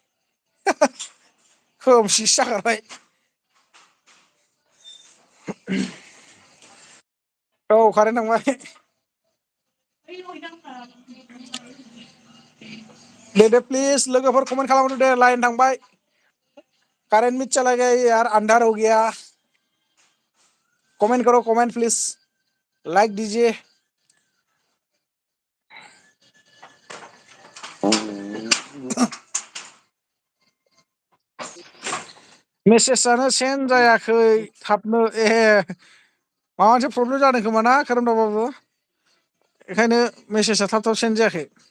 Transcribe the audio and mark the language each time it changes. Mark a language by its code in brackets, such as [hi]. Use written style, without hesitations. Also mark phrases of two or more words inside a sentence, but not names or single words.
[brx] खोमसिसो जाखाबाय औ कारेन्ट थांबाय दे प्लिज लोगोफोर कमेन्ट खालामहरदो दे लाइन थांबाय [hi] कारेन्ट मिट चला गया यार अंधार हो गया कमेंट करो कमेंट प्लीज लाइक दीजिए [brx] मेसेजआनो सेन्ड जायाखै थाबनो माबा मोनसे प्रब्लेम जादों खोमा ना खोरोमदाव बाबु बेखायनो मेसेजआ थाब थाब सेन्ड जायाखै